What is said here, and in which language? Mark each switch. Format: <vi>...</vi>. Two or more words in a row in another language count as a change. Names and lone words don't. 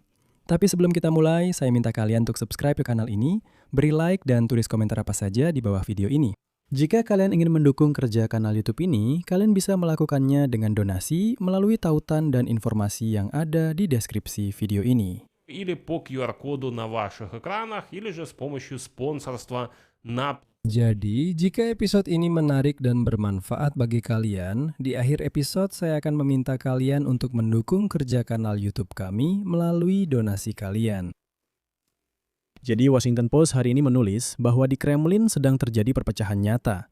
<id>Tapi sebelum kita mulai, saya minta kalian untuk subscribe ke kanal ini, beri like dan tulis komentar apa saja di bawah video ini. Jika kalian ingin mendukung kerja kanal YouTube ini, kalian bisa melakukannya dengan donasi melalui tautan dan informasi yang ada di deskripsi video ini.</id> <ru>Или по QR-коду на ваших экранах, или же с помощью спонсорства на...</ru> <id>Jadi, jika episode ini menarik dan bermanfaat bagi kalian, di akhir episode saya akan meminta kalian untuk mendukung kerja kanal YouTube kami melalui donasi kalian. Jadi Washington Post hari ini menulis bahwa di Kremlin sedang terjadi perpecahan nyata.</id>